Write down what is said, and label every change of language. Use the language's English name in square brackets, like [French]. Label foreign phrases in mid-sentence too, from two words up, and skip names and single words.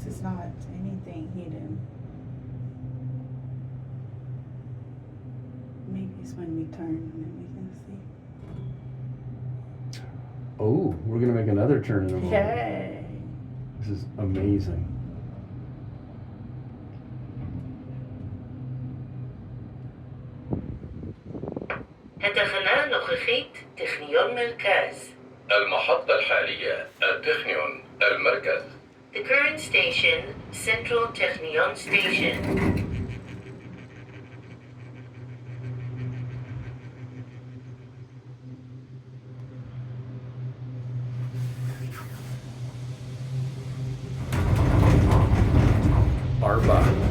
[English] It's not anything hidden. Maybe it's when we turn and then we can see. Oh, we're gonna make another turn in a moment. Yay! This is amazing. [Hebrew] התחנה הנוכחית טכניון מרכז. [Arabic] المحطة الحالية التخنيون المركز. [English] The current station, Central Technion Station. Arba.